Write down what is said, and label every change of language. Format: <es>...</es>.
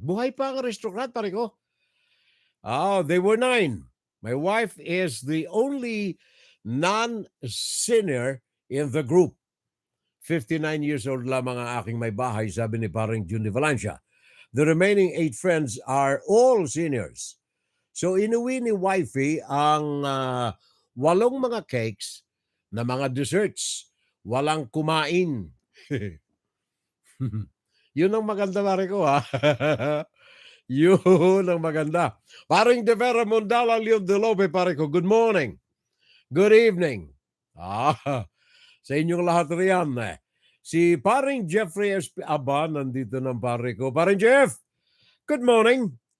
<tl>Buhay pa ang aristocrat, pare ko.</tl> <en>They were 9. My wife is the only non-senior in the group.</en> <tl>59 years old lamang ang aking may bahay, sabi ni parang June de Valencia.</tl> <en>The remaining 8 friends are all seniors.</en> <tl>So inuwi ni wifey ang 8 mga cakes na mga desserts. Walang kumain. Yun ang maganda, pare ko, ha? Yun ang maganda. Paring De Vera Mondala, Leon De Lope, pare ko,</tl> <en>good morning. Good evening.</en> <tl>Sa inyong lahat riyan, eh. Si paring Jeffrey Aba, nandito ng pare ko.</tl> <en>Paring Jeff, good morning.</en>